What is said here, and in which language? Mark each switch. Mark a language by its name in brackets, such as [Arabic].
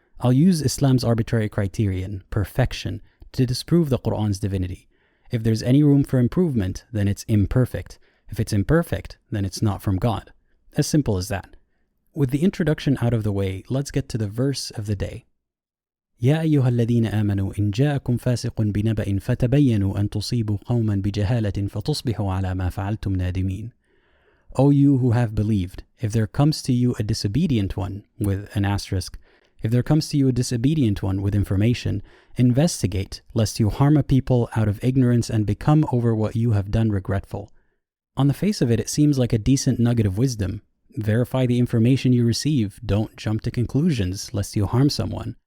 [English] I'll use Islam's arbitrary criterion, perfection, to disprove the Quran's divinity. If there's any room for improvement, then it's imperfect. If it's imperfect, then it's not from God. As simple as that. With the introduction out of the way, let's get to the verse of the day. [Arabic] يا أيها الذين آمنوا إن جاءكم فاسق بنبأ فتبينوا أن تصيبوا قوما بجهالة فتصبحوا على ما فعلتم نادمين. [English] O you who have believed, if there comes to you a disobedient one, with an asterisk, if there comes to you a disobedient one with information, investigate, lest you harm a people out of ignorance and become over what you have done regretful. On the face of it, it seems like a decent nugget of wisdom. Verify the information you receive, don't jump to conclusions, lest you harm someone.